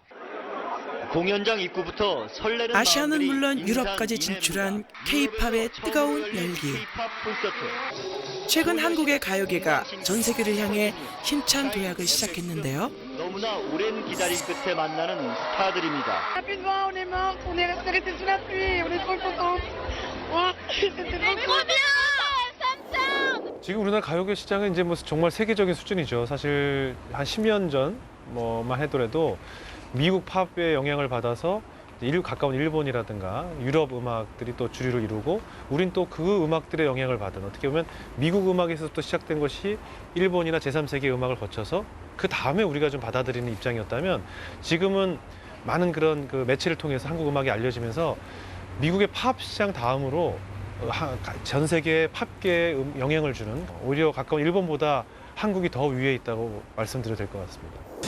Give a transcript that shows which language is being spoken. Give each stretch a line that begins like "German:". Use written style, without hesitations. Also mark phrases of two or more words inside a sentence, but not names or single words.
Korean: 공연장 입구부터 설레는 아시아는 마음들이 물론 인산 유럽까지 진출한 K-팝의 뜨거운 열기. K-팝 콘서트. 최근 한국의 가요계가 전 세계를 향해 힘찬 도약을 시작했는데요. 너무나 오랜 기다림 끝에 만나는 스타들입니다.
French: Rapidement, on est morte, on est resté sous la pluie, on est trop contente. Oh, c'était trop cool.
Korean: 지금 우리나라 가요계 시장은 이제 뭐 정말 세계적인 수준이죠. 사실 한 10년 전 뭐만 하더라도 미국 팝의 영향을 받아서 가까운 일본이라든가 유럽 음악들이 또 주류를 이루고 우린 또 그 음악들의 영향을 받은 어떻게 보면 미국 음악에서 또 시작된 것이 일본이나 제3세계 음악을 거쳐서 그 다음에 우리가 좀 받아들이는 입장이었다면 지금은 많은 그런 그 매체를 통해서 한국 음악이 알려지면서 미국의 팝 시장 다음으로 전 세계 팝계에 영향을 주는 오히려 가까운 일본보다 한국이 더 위에 있다고 말씀드려도 될 것 같습니다.